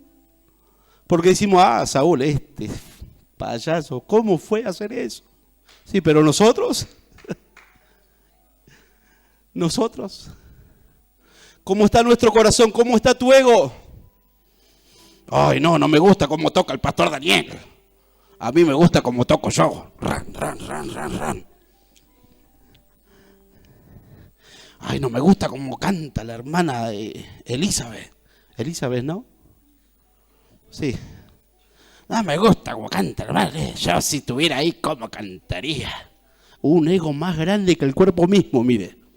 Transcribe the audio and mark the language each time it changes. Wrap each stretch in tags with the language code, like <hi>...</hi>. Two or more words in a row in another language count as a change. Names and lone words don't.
<es>Porque decimos, Saúl, este payaso, ¿cómo fue a hacer eso? Sí, pero nosotros, ¿cómo está nuestro corazón? ¿Cómo está tu ego? Ay, no me gusta cómo toca el pastor Daniel. A mí me gusta cómo toco yo. Ran, ran, ran, ran, ran. Ay, no me gusta cómo canta la hermana Elizabeth. Elizabeth, ¿no? Sí. No me gusta cómo canta la hermana. Yo si estuviera ahí, ¿cómo cantaría? Un ego más grande que el cuerpo mismo, mire.</es>